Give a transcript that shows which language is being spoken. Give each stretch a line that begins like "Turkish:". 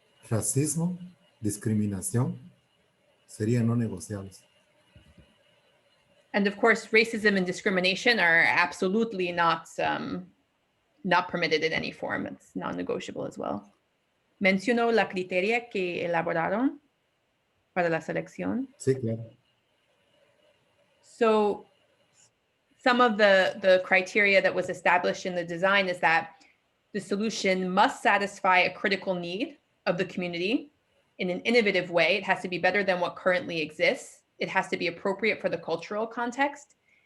Spanish: Racismo, discriminación, serían no negociables.
English: And of course, racism and discrimination are absolutely not permitted in any form. It's non-negotiable as well.
Spanish: ¿Mencionó la criteria que elaboraron para la selección? Sí, claro.
English: So some of the criteria that was established in the design is that the solution must satisfy a critical need of the community in an innovative way. It has to be better than what currently exists. It has to be appropriate for the cultural context.